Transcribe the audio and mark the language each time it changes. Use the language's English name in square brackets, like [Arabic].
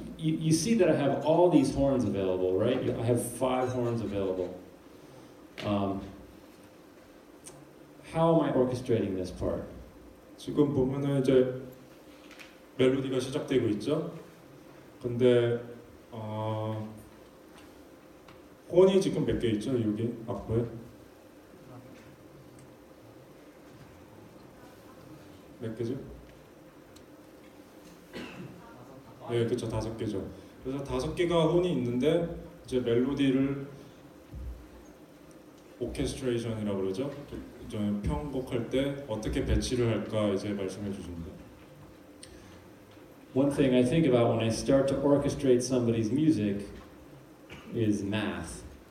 [English] You see that I have all these horns available, right? I have 5 horns available. How am I orchestrating this part? [Korean] 지금 보면은 이제 멜로디가 시작되고 있죠. 근데 혼이 지금 몇 개 있죠? 여기 앞에 몇 개죠? 네, 그렇죠. 5개죠. 그래서 5개가 혼이 있는데 이제 멜로디를 오케스트레이션이라고 그러죠. 좀 편곡할 때 어떻게 배치를 할까 이제 말씀해 주십니다. [English] One thing I think about when I start to orchestrate somebody's music is math.